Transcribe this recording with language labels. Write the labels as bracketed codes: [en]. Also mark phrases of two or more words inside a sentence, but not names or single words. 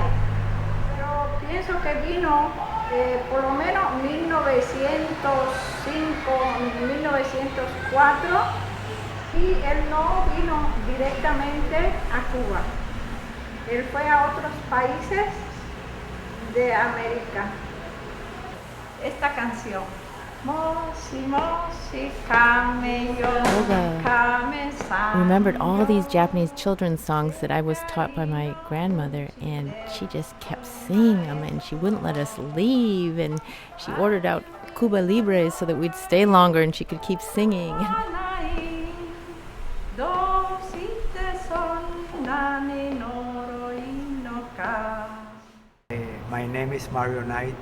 [es] Pero pienso que vino por lo menos 1905, 1904, y él no vino directamente a Cuba. Él fue a otros países de América. Esta canción. [ja] もしもし亀よ亀さん. [en] Remembered all these Japanese children's songs that I was taught by my grandmother, and she just kept singing them, and she wouldn't let us leave, and she ordered out Cuba Libres so that we'd stay longer and she could keep singing. My name is Mario Naito.